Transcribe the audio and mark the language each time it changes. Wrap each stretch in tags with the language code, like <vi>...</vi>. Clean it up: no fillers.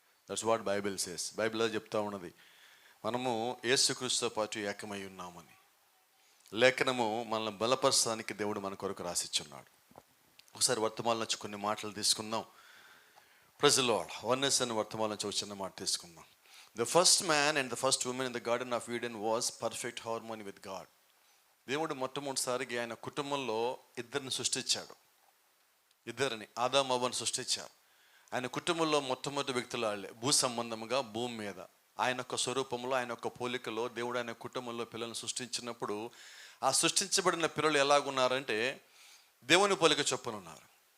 <en>That's what Bible says.</en> <te>బైబిల్లో చెప్తా ఉన్నది మనము యేసుక్రీస్తుతో పాటు ఏకమై ఉన్నామని. లేఖనము మనల్ని బలపరచడానికి దేవుడు మన కొరకు రాసిచ్చున్నాడు. ఒకసారి వర్తమానం నుంచి కొన్ని మాటలు తీసుకుందాం.</te> <en>Praise the Lord.</en> <te>వన్నెస్ అని వర్తమానం నుంచి చిన్న మాట తీసుకుందాం.</te> <en>The first man and the first woman in the Garden of Eden was perfect harmony with God.</en> <te>దేవుడు మొట్టమొదటిసారిగా ఆయన కుటుంబంలో ఇద్దరిని సృష్టించాడు. ఇద్దరిని, ఆదాము అవ్వను సృష్టించారు. ఆయన కుటుంబంలో మొట్టమొదటి వ్యక్తులు వాళ్ళే. భూ సంబంధముగా భూమి మీద ఆయన యొక్క స్వరూపంలో, ఆయన యొక్క పోలికలో దేవుడు ఆయన కుటుంబంలో పిల్లలను సృష్టించినప్పుడు ఆ సృష్టించబడిన పిల్లలు ఎలాగున్నారంటే దేవుని పోలిక చొప్పున ఉన్నారు.</te>